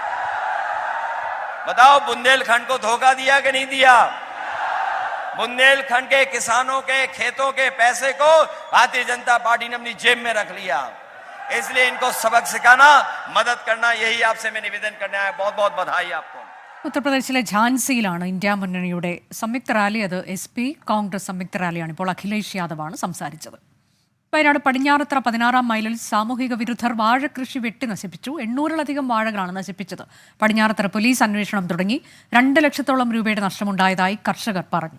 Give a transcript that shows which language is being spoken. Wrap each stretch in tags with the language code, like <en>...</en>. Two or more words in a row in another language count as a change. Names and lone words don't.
<hi>बताओ बुंदेलखंड को धोखा दिया कि नहीं दिया? बुंदेलखंड के किसानों के खेतों के पैसे को भारतीय जनता पार्टी ने अपनी जेब में रख लिया। इसलिए इनको सबक सिखाना, मदद करना, यही आपसे मैं निवेदन करने आया। बहुत बहुत बधाई आपको।</hi> <ml>ഉത്തർപ്രദേശിലെ ഝാൻസിയിലാണ് ഇന്ത്യ മുന്നണിയുടെ സംയുക്ത റാലി. അത് SP കോൺഗ്രസ് സംയുക്ത റാലിയാണ്. ഇപ്പോൾ അഖിലേഷ് യാദവാണ് സംസാരിച്ചത്. വയനാട് പടിഞ്ഞാറത്തറ 16-ാം മൈലിൽ സാമൂഹിക വിരുദ്ധർ വാഴകൃഷി വെട്ടി നശിപ്പിച്ചു. 800-ലധികം വാഴകളാണ് നശിപ്പിച്ചത്. പടിഞ്ഞാറത്തറ പോലീസ് അന്വേഷണം തുടങ്ങി. 2 ലക്ഷത്തോളം രൂപയുടെ നഷ്ടമുണ്ടായതായി കർഷകർ പറഞ്ഞു.</ml>